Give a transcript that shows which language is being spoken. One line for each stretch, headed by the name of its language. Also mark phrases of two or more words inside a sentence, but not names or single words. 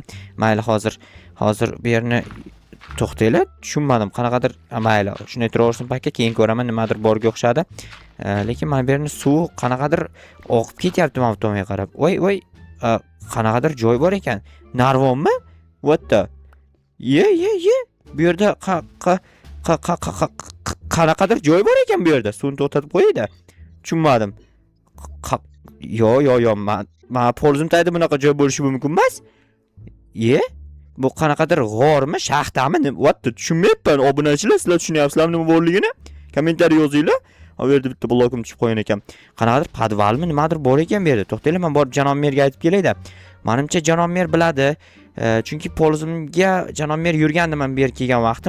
Uzbek: Mayli, hozir bu yerni to'xtaylar. Tushunmadim, qanaqadir. Mayli, shunday turaversin paka, keyin ko'raman, nimadir borga o'xshadi. Lekin mana bu yerni suv qanaqadir oqib ketyapti mana bu tomonga qarab. Voy, qanaqadir joy bor ekan. Narvonmi?
English: What the? Ye.
Uzbek: Bu yerda qanaqadir joy bor ekan bu yerda. Suvni to'xtatib qo'yaydi. Tushunmadim. Yo, men polizim tagida bunaqa joy bo'lishi mumkin emas. Bu qanaqadir g'ormi, shaxtami?
English: What the?
Uzbek: Tushunmayapman. Obunachilar, sizlar tushunyapsizlarmi nima borligini? Kommentariy yozinglar. Bu yerda bitta blokim tushib qo'ygan ekan. Qanaqadir podvalmi, nimadir bor ekan bu yerda. To'xtaylar, men borib janob merga aytib kelay-da. Menimcha janob mer biladi. Chunki polizimga janob mer yurgandi men bu yerga kelgan vaqtim.